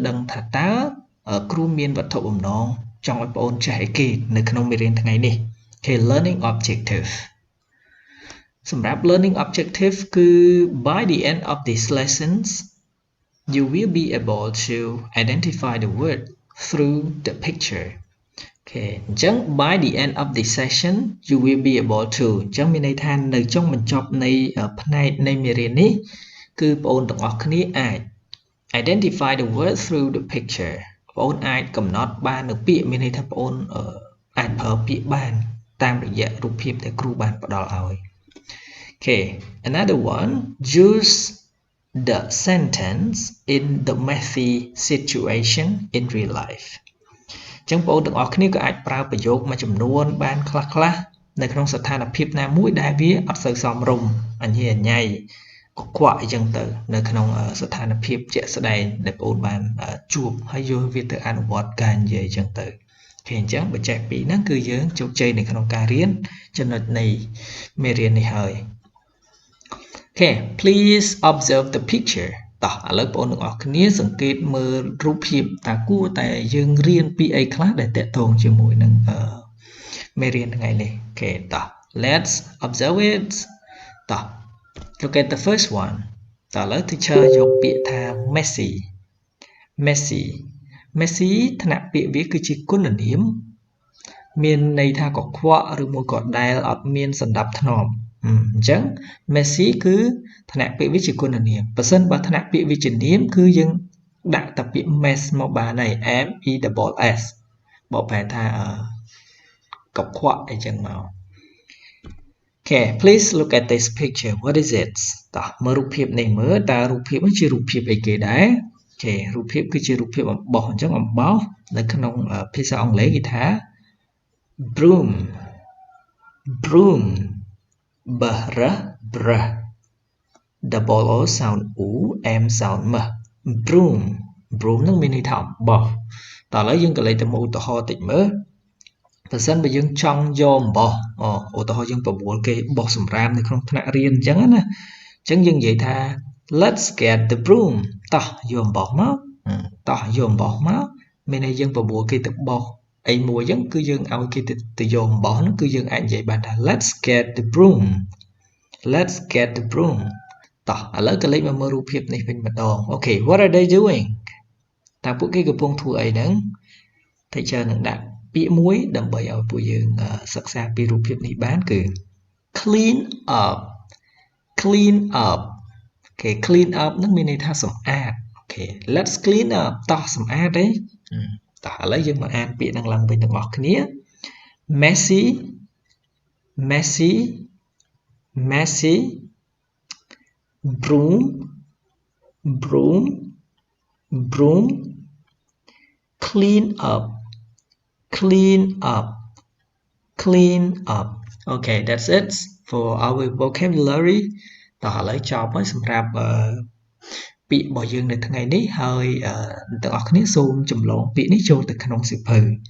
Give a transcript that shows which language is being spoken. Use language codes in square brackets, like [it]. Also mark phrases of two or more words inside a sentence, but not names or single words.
[km] ដឹងថាតើគ្រូមានវត្ថុបំណងចង់ឲ្យបងអូនចេះអីគេនៅក្នុងមេរៀនថ្ងៃនេះ [en] Okay, learning objective សម្រាប់ learning objective គឺ by the end of these lessons you will be able to identify the word through the picture Okay អញ្ចឹង by the end of this session you will be able to [km] អញ្ចឹងមានន័យថានៅចុងបញ្ចប់នៃផ្នែកនៃមេរៀននេះគឺបងប្អូនទាំងអស់គ្នាអាច [en] identify the word through the picture [km] បងប្អូនអាច កំណត់បាននៅពាក្យមានន័យថាបងប្អូនអាចប្រើពាក្យបានតាមរយៈរូបភាពដែលគ្រូបានផ្ដល់ឲ្យ [en] Okay another one use the sentence in the Mathy situation in real life [km] អញ្ចឹងបងប្អូនទាំងអស់គ្នាក៏អាចប្រើប្រយោគមួយចំនួនបានខ្លះៗនៅក្នុងស្ថានភាពណាមួយដែលវាអត់សូវសមរម្យអញ្ញេអញ្ញៃកខ្វក់អីចឹងទៅនៅក្នុងស្ថានភាពជាក់ស្ដែងដែលបងប្អូនបានជួបហើយយកវាទៅអនុវត្តការនិយាយអញ្ចឹងទៅអញ្ចឹងបច្ចេកពីរហ្នឹងគឺយើងជោគជ័យនៅក្នុងការរៀនចំណុចនៃមេរៀននេះហើយ [en] Okay please observe the picture [km] តោះឥឡូវបងប្អូនទាំងអស់គ្នាសង្កេតមើលរូបភាពតើគួរតែយើងរៀនពីអីខ្លះដែលតាក់ទងជាមួយនឹងមេរៀនថ្ងៃនេះ Okay តោះ [en] let's observe it [km] តោះ [en] look at the first one [km] តោះឥឡូវ teacher យកពាក្យថា messy ថ្នាក់ពាក្យវាគឺជាគុណនាមមានន័យថាកខ្វក់ឬមួយក៏ដែលអត់មានសណ្ដាប់ធ្នាប់អញ្ចឹង messy គឺថ្នាក់ពាក្យវាជាគុណនាមបើសិនបើថ្នាក់ពាក្យវាជានាមគឺយើងដាក់តែពាក្យ mess មកបានហើយ [en] m e double s [km] បកប្រែថាកខ្វក់អីចឹងមក [en] Okay please look at this picture what is it [km] តោះមើលរូបភាពនេះមើលតើរូបភាពនេះជារូបភាពអីគេដែរOkay រូបភាពគឺជារូបភាពអំបោះអញ្ចឹងអំបោះនៅក្នុងភាសាអង់គ្លេសគេថា broom [en] brh double o sound u m sound m broom [km] នឹងមានន័យថាអំបោះតើឥឡូវយើងក៏លេខទៅមកឧទាហរណ៍តិចមើលបើសិនបើយើងចង់យកអំបោះឧទាហរណ៍យើងប្រមូលគេបោះសម្រាមនៅក្នុងថ្នាក់រៀនអញ្ចឹងណាអញ្ចឹងយើងនិយាយថា [en] let's get the broom [km] តោះយកអំបោះមក មានន័យយើងប្រមូលគេទៅបោះអីមួយអញ្ចឹងគឺយើងឲ្យគេទៅយកអំបោះហ្នឹងគឺយើងអាចនិយាយបានថា [en] let's get the broom [km] តោះឥឡូវក៏លេខមកមើលរូបភាពនេះវិញម្ដង [en] Okay what are they doing [km] តើពួកគេកំពុងធ្វើអីហ្នឹង teacher នឹងដាក់ពាក្យមួយដើម្បីឲ្យពួកយើងសិក្សាពីរូបភាពនេះបានគឺ [en] clean up Okay clean up [km] នឹងមានន័យថាសម្អាត [en] Okay let's clean up [km] តោះសម្អាតទេតោះឥឡូវយើងមកអានពាក្យនឹងឡើងវិញទាំងអស់គ្នា messy [en] broom clean up Okay that's it for our vocabulary [km] តោះឥឡូវចប់ហើយសម្រាប់ពាក្យរបស់យើងនៅថ្ងៃនេះហើយទាំងអស់គ្នាសូមចម្លងពាក្យនេះចូលទៅក្នុងសៀវភៅ